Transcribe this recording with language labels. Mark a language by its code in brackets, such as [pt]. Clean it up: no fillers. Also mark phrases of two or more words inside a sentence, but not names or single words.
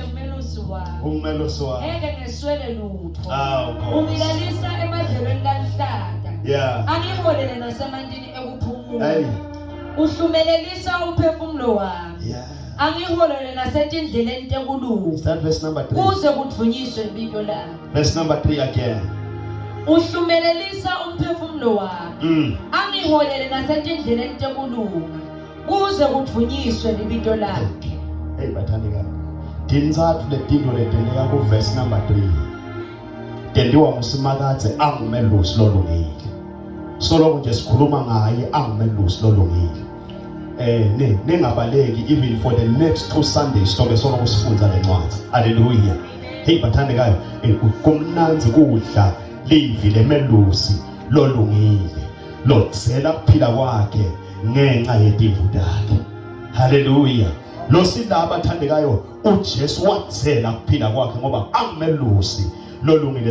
[ss] umelusi wami eke neswele lutho Nkosi. ungilalisa emadlelweni lanhlata [en] Yeah. [ss] angiholele nasemandini ekuphumula [en] Hey. [ss] uhlumelelisa uphefumulo wami [en] Yeah. [ss] angiholele nasetindleleni tekuluka [en] Is that verse number 3? [ss] kuze kudvunyiswe impilo lami [en] Verse number 3 again. [ss] uhlumelelisa umphefumulo wami angiholele nasetindleleni tekuluka kuze kudvunyiswe impilo lakhe. Hey bathandeka. Dinzathu letinto letendeka ku [en] verse number 3. [ss] Tendiwa nguSimakade angumelusi lolungile. Solo nje sikhuluma ngaye angumelusi lolungile. Ningabaleki [en] even for the next 2 Sundays [ss] sobe solo kusifundza lencwadi. Hallelujah. Hey bathandekayo kumnanzi kudla livi lemelusi lolungile. lodzela kuphila kwakhe ngenxa yetimvu takhe. Haleluya. Lo sila abathandekayo uJesu wathela kuphila kwakhe ngoba angumelusi lolungile.